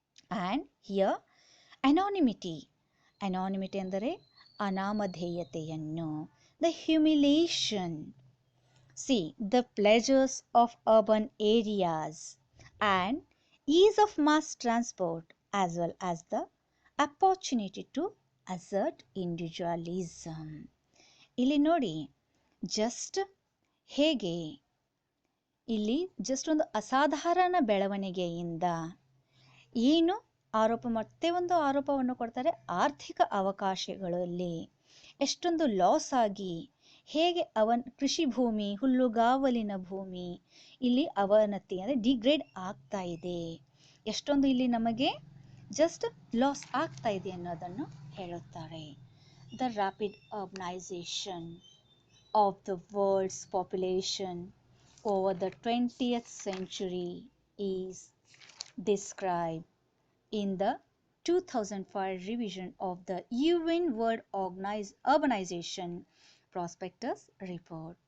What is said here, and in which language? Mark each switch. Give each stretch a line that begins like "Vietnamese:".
English: And here anonymity. Anonymity
Kannada: ಅಂದರೆ ಅನಾಮಧೇಯತೆಯನ್ನು,
English: the humiliation. See, the pleasures of urban areas and ease of mass transport as well as the opportunity to assert individualism.
Kannada: ಇಲ್ಲಿ ನೋಡಿ just ಹೇಗೆ ಇಲ್ಲಿ just ಒಂದು ಅಸಾಧಾರಣ ಬೆಳವಣಿಗೆಯಿಂದ ಏನು ಮತ್ತೆ ಒಂದು ಆರೋಪವನ್ನು ಕೊಡ್ತಾರೆ, ಆರ್ಥಿಕ ಅವಕಾಶಗಳಲ್ಲಿ ಎಷ್ಟೊಂದು ಲಾಸ್ ಆಗಿ ಹೇಗೆ ಕೃಷಿ ಭೂಮಿ, ಹುಲ್ಲುಗಾವಲಿನ ಭೂಮಿ ಇಲ್ಲಿ ಅವನತಿ ಅಂದರೆ ಡಿಗ್ರೇಡ್ ಆಗ್ತಾ ಇದೆ, ಎಷ್ಟೊಂದು ಇಲ್ಲಿ ನಮಗೆ ಜಸ್ಟ್ ಲಾಸ್ ಆಗ್ತಾ ಇದೆ ಅನ್ನೋದನ್ನು ಹೇಳುತ್ತಾರೆ.
English: The rapid urbanization of the world's population over the 20th century is described in the 2005 revision of the UN World Urbanization Prospectus Report.